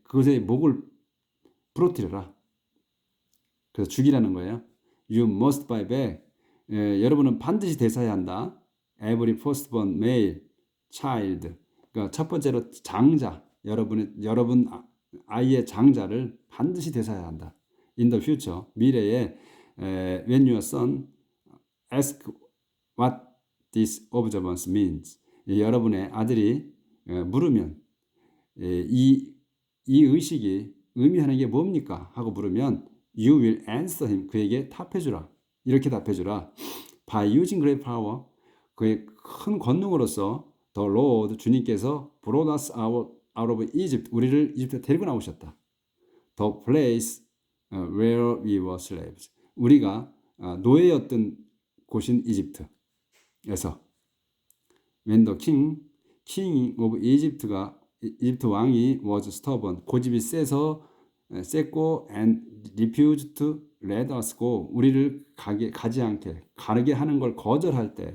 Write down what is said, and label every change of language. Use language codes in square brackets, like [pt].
[ko] 그것의 목을 부러뜨려라. 그래서 죽이라는 거예요. [en] You must buy back. [ko] 여러분은 반드시 되사야 한다. [en] Every firstborn male child. [ko] 그러니까 첫 번째로 장자. 여러분 아이의 장자를 반드시 되사야 한다. [en] In the future. [ko] 미래에 [en] when your son ask what this observance means. [ko] 여러분의 아들이 물으면 이 의식이 의미하는 게 뭡니까? 하고 물으면 [en] you will answer him. [ko] 그에게 답해주라. 이렇게 답해주라. [en] by using great power. [ko] 그의 큰 권능으로서 [en] the Lord [ko] 주님께서 [en] brought us out of Egypt. [ko] 우리를 이집트에 데리고 나오셨다. [en] the place where we were slaves. [ko] 우리가 노예였던 곳인 이집트에서 [en] when the king of Egypt [ko] 가 이집트 왕이 [en] was stubborn [ko] 고집이 셌고 [en] and refused to let us go [ko] 우리를 가지 않게 가게 하는 걸 거절했을